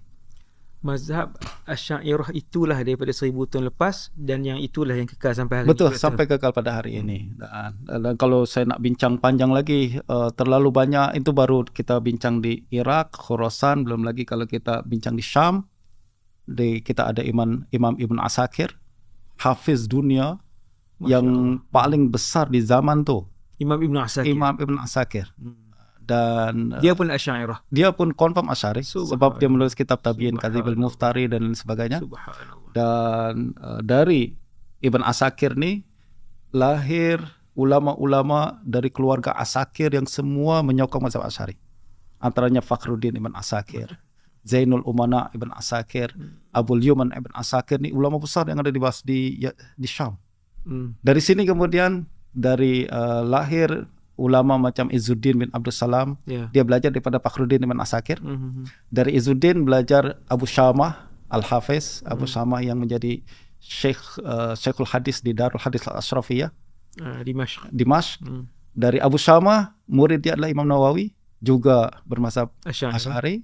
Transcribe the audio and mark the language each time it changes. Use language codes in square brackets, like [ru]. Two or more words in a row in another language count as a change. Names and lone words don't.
[ms] Mazhab Asy'ariyah itulah daripada 1000 tahun lepas, dan yang itulah yang kekal sampai hari ini. Betul, sampai kekal pada hari ini. Dan kalau saya nak bincang panjang lagi, terlalu banyak, itu baru kita bincang di Irak, Khurasan, belum lagi kalau kita bincang di Syam. Kita ada Imam Ibn Asakir, hafiz dunia yang paling besar di zaman tuh. Imam Ibn Asakir. Dan dia pun Asy'ariyah. Dia pun confirm Asy'ari sebab dia menulis kitab Tabiin Kadzibul Muftari dan lain sebagainya. Dan dari Ibn Asakir nih lahir ulama-ulama dari keluarga Asakir yang semua menyokong mazhab Asy'ari. Antaranya Fakhruddin Ibn Asakir, Zainul Umana Ibn Asakir, Abul Yaman Ibn Asakir, nih ulama besar yang ada di Syam. Dari sini kemudian dari lahir ulama macam Izzuddin bin Abdul Salam. Dia belajar daripada Fakhruddin Ibn Asakir. Dari Izzuddin belajar Abu Syamah Al-Hafiz, Abu Syamah yang menjadi Syekhul Hadis di Darul Hadis Al-Ashrafiyah, Dimashq. Dari Abu Syamah murid dia adalah Imam Nawawi, juga bermazhab Asy'ari.